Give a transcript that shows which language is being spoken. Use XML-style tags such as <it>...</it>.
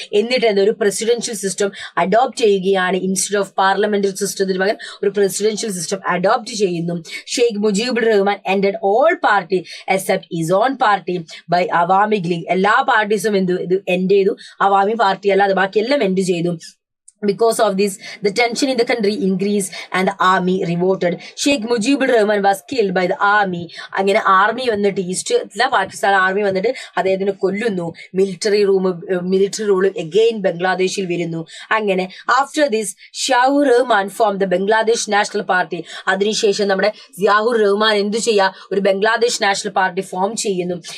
<ml>എന്നിട്ട് എന്താ ഒരു പ്രസിഡൻഷ്യൽ സിസ്റ്റം അഡോപ്റ്റ് ചെയ്യുകയാണ്. ഇൻസ്റ്റെഡ് ഓഫ് പാർലമെന്ററി സിസ്റ്റത്തിന് പകരം ഒരു പ്രസിഡൻഷ്യൽ സിസ്റ്റം അഡോപ്റ്റ് ചെയ്യുന്നു.</ml> <en>Sheikh Mujibur Rahman ended all party except his own party by Awami League.</en> <ml>എല്ലാ പാർട്ടീസും ഇത് എൻഡ് ചെയ്തു. അവാമി പാർട്ടി അല്ലാതെ ബാക്കിയെല്ലാം എൻഡ് ചെയ്തു.</ml> <en>Because of this, the tension in the country increased and the army revolted. Sheikh Mujibur Rahman was killed by the army.</en> <ml>അങ്ങനെ army വന്നിട്ട് east Pakistan army വന്നിട്ട് അദ്ദേഹത്തിന് കൊല്ലുന്നു. മിലിറ്ററി റൂൾ അഗെയിൻ ബംഗ്ലാദേശിൽ വരുന്നു.</ml> <en>അങ്ങനെ after this Ziaur Rahman form the Bangladesh national party.</en> <ml>അതിനുശേഷം നമ്മുടെ സിയാവുർ റഹ്മാൻ എന്ത് ചെയ്യാ, ഒരു ബംഗ്ലാദേശ് നാഷണൽ പാർട്ടി ഫോം ചെയ്യുന്നു.</ml>